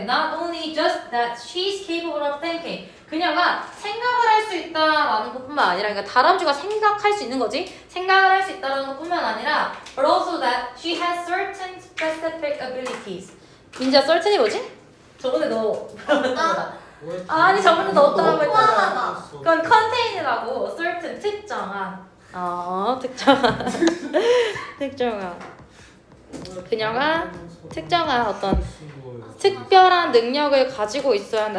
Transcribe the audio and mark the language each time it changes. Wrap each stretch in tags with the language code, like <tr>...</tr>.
<en>Not only just that she's capable of thinking.</en> <ko>그녀가 생각을 할 수 있다라는 것뿐만 아니라, 그러니까 다람쥐가 생각할 수 있는 거지. 생각을 할 수 있다라는 것뿐만 아니라,</ko> <en>but also that she has certain specific abilities.</en> <ko>민지야, certain이 뭐지? 저번에 너 배웠다. 아니 저번에 넣었다고 했잖아. 포함하다. 그건 contain이라고. certain 특정한. 특정한. 특정한. 그녀가 특정한 어떤 특별한 능력을 가지고 있어야 한다.</ko>